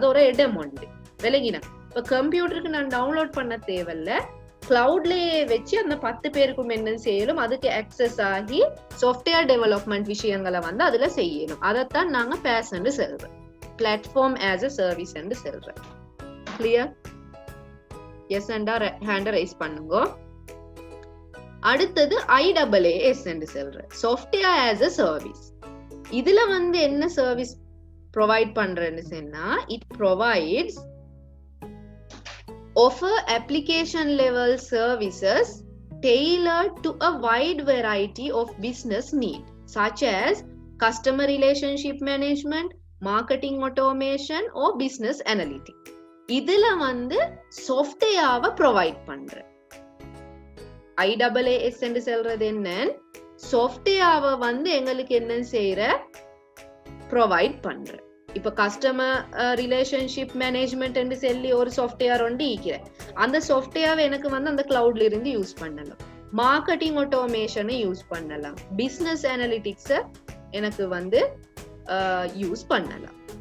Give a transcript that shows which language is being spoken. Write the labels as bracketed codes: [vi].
[ta] அது ஒரு இடம் உண்டு விலகினா. இப்ப கம்ப்யூட்டருக்கு நான் டவுன்லோட் பண்ண தேவையில்ல, கிளவுட்லயே வச்சு அந்த 10 பேருக்கும் என்ன செய்யலும், அதுக்கு அக்சஸ் ஆகி சாஃப்ட்வேர் டெவலப்மெண்ட் விஷயங்களை வந்து அதுல செய்யணும். அதைத்தான் நாங்க PaaS என்று சொல்றோம், பிளாட்ஃபார்ம் ஆஸ் அ சர்வீஸ் என்று சொல்றோம். கிளியர்? எஸ் அண்டா ஹேண்ட ரைஸ் பண்ணுங்க. அடுத்தது IaaS என்று சொல்றேன், சாஃப்ட்வேர் ஆஸ் அ சர்வீஸ். இதுல வந்து என்ன சர்வீஸ் ப்ரொவைட் பண்றேன்னு சொன்னா, [en] It provides offer application level services tailored to a wide variety of business needs such as customer relationship management, marketing automation or business analytics. [ta] இதுல வந்து சாஃப்ட்வேரை ப்ரொவைட் பண்ற IaaS என்று சொல்றது என்ன, சாஃப்ட்வேரை வந்து எங்களுக்கு என்ன செய்யற ப்ரொவைட் பண்ற. இப்ப கஸ்டமர் ரிலேஷன்ஷிப் மேனேஜ்மெண்ட் என்று சொல்லி ஒரு சாஃப்ட்வேர் ஒன்று ஈக்கிறேன், அந்த சாஃப்ட்வேர் எனக்கு வந்து அந்த கிளவுட்ல இருந்து யூஸ் பண்ணலாம், மார்க்கெட்டிங் ஆட்டோமேஷனை யூஸ் பண்ணலாம், பிசினஸ் அனலிட்டிக்ஸை எனக்கு வந்து யூஸ் பண்ணலாம்.